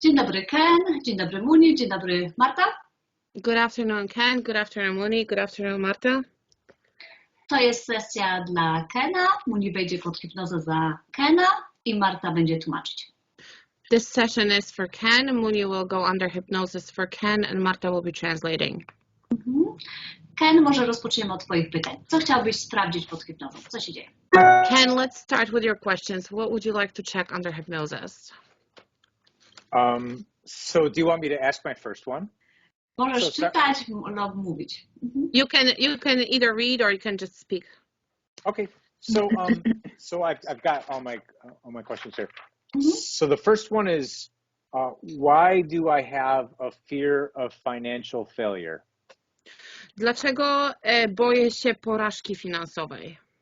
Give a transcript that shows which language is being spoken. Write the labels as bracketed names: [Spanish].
[Polish] Dzień dobry Ken, dzień dobry Muni, dzień dobry Marta. [English] Good afternoon, Ken. Good afternoon, Muni. Good afternoon, Marta. [Polish] To jest sesja dla Kena. Muni wejdzie pod hipnozę za Kena i Marta będzie tłumaczyć. [English] This session is for Ken. Muni will go under hypnosis for Ken, and Marta will be translating. [Polish] Ken, może rozpoczniemy od twoich pytań. Co chciałbyś sprawdzić pod hipnozą? Co się dzieje? [English] Ken, let's start with your questions. What would you like to check under hypnosis? So do you want me to ask my first one? [Polish] Możesz czytać lub mówić. [English] You can either read or you can just speak. Okay. So I've got all my questions here. So the first one is why do I have a fear of financial failure? [Polish] Dlaczego boję się porażki finansowej?